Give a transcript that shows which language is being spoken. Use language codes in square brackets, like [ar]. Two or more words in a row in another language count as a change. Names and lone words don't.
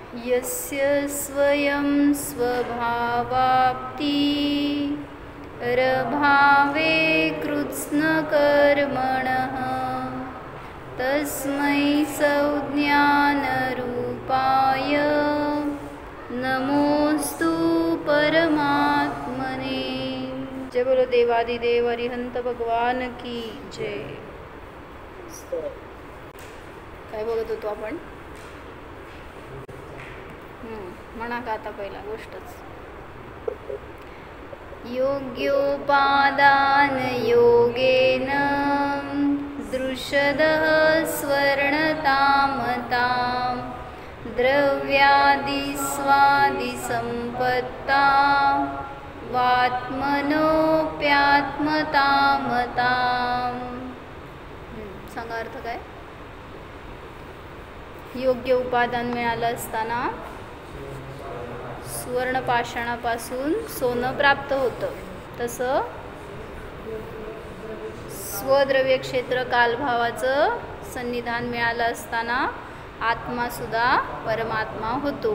[sa] यस्य स्वयं स्वभावाप्ति रभावे कृत्स्नकर्मणः तस्मै संज्ञानरूपाय नमोस्तु परमात्मने। [hi] जय बोलो देवादिदेव अरिहंत भगवान की जय। [mr] काय बघत होतो आपण? म्हणा का आता पहिला गोष्टच [sa] योग्योपादान योगेन दृश्यदः स्वर्णतामतां द्रव्यादिस्वादिसम्पत्ता वात्मनोप्यात्मतामतां। [mr] सांगा अर्थ काय? योग्य उपादान मिळालं असताना सुवर्णपाषाणापासून सोनं प्राप्त होतं, तसं स्वद्रव्य क्षेत्र कालभावाचं सन्निधान मिळालं असताना आत्मासुद्धा परमात्मा होतो।